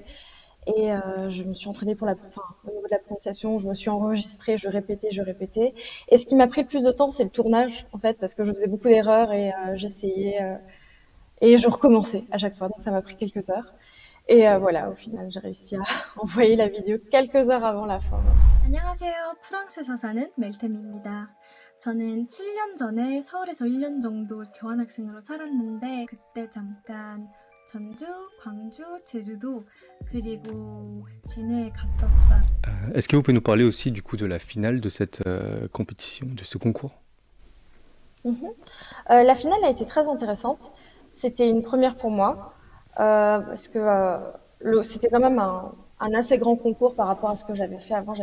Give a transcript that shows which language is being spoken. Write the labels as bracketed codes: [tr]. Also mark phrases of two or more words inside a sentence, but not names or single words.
[fr] Et je me suis entraînée pour enfin, au niveau de la prononciation, je me suis enregistrée, je répétais, je répétais. Et ce qui m'a pris le plus de temps, c'est le tournage, en fait, parce que je faisais beaucoup d'erreurs et j'essayais et je recommençais à chaque fois. Donc ça m'a pris quelques heures. Et voilà, au final, j'ai réussi à envoyer la vidéo quelques heures avant la fin. [ko] 안녕하세요. 프랑스에서 사는 멜템입니다. 저는 7년 전에 서울에서 1년 정도 교환학생으로 살았는데 그때 잠깐 전주, 광주, 제주도 그리고 진해에 갔었어요. [fr] Est-ce que vous pouvez nous parler aussi du coup de la finale de cette compétition, de ce concours? Mhm. La finale a été très intéressante. C'était une première pour moi parce que c'était quand même un assez grand concours par rapport à ce que j'avais fait avant.